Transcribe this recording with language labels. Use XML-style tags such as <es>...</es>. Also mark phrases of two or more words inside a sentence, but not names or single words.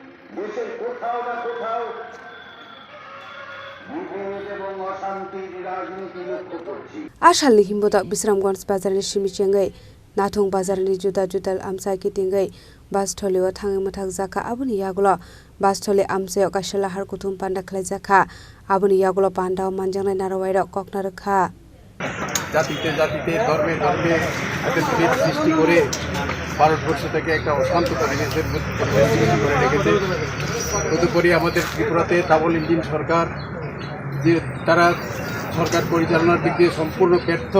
<trp>Asalni Himbotok Bishramganj bazarni simichengai Nathung bazarni juda Amchaio kitingai bastholiwa thangi mathak jakha aboni yagulo bastholi Amchaio Kaisa lahar kuthum panda khlaijakha aboni yagulo pandao manjangnai narowairok kokna rokha</trp> <bn>জাতিতে ধর্মে এদের বিভেদ সৃষ্টি করে ভারতবর্ষ থেকে একটা অশান্ত পরিবেশের সৃষ্টি করে রেখেছে। তদুপরি আমাদের ত্রিপুরাতে</bn> <en>double engine</en> <bn>সরকার যে তারা সরকার পরিচালনার দিক দিয়ে সম্পূর্ণ ব্যর্থ।</bn>